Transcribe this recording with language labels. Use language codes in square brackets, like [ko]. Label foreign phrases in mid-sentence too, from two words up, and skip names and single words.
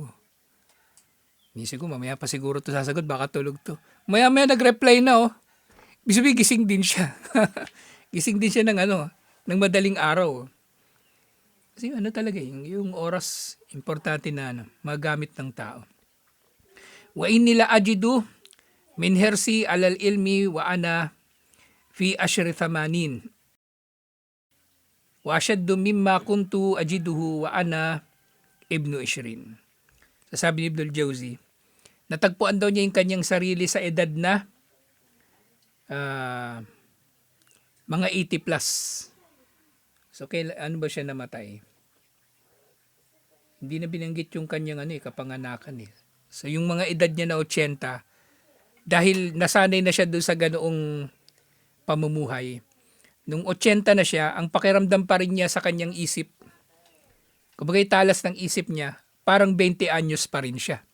[tl] Minsan ko, mamaya pa siguro to sasagot, baka tulog to. Maya-maya nag-reply na Ibig sabihin, gising din siya. Gising din siya ng ng madaling araw. Kasi ano talaga, yung oras, importante na magamit ng tao. [ar] وإني لأجد من الحرص على العلم وأنا في عشر الثمانين. وأشد مما كنت أجده وأنا ابن عشرين. [tl] Sabi ni Ibnul Jawzi, natagpuan daw niya yung kanyang sarili sa edad na mga 80 plus. So, ano ba siya namatay? Hindi na binanggit yung kanyang kapanganakan eh. So, yung mga edad niya na 80, dahil nasanay na siya doon sa ganoong pamumuhay, nung 80 na siya, ang pakiramdam pa rin niya sa kanyang isip, kumbaga talas ng isip niya, parang 20 anyos pa rin siya.